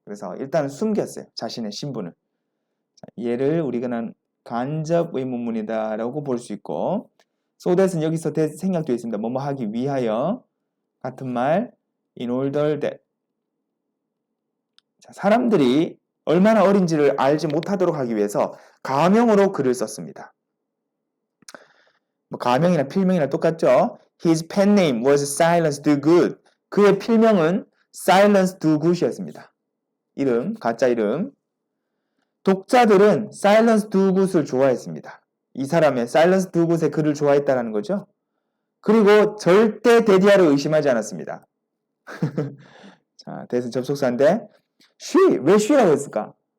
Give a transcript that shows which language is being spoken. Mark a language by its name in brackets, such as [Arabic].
[Korean] 그래서 일단은 숨겼어요. 자신의 신분을. 자, 얘를 우리가 간접 의문문이다라고 볼 수 있고 so that은 여기서 생략되어 있습니다. 뭐뭐 하기 위하여 같은 말 in order that 자, 사람들이 얼마나 어린지를 알지 못하도록 하기 위해서 가명으로 글을 썼습니다. 가명이나 필명이나 똑같죠? [English] His pen name was Silence Dogood. [Korean] 그의 필명은 Silence Dogood이었습니다. 이름, 가짜 이름. 독자들은 Silence Dogood을 좋아했습니다. 이 사람의 Silence Dogood의 글을 좋아했다는 거죠. 그리고 절대 데디아를 의심하지 않았습니다. 자, 대신 접속사인데 왜 she라고 했을까?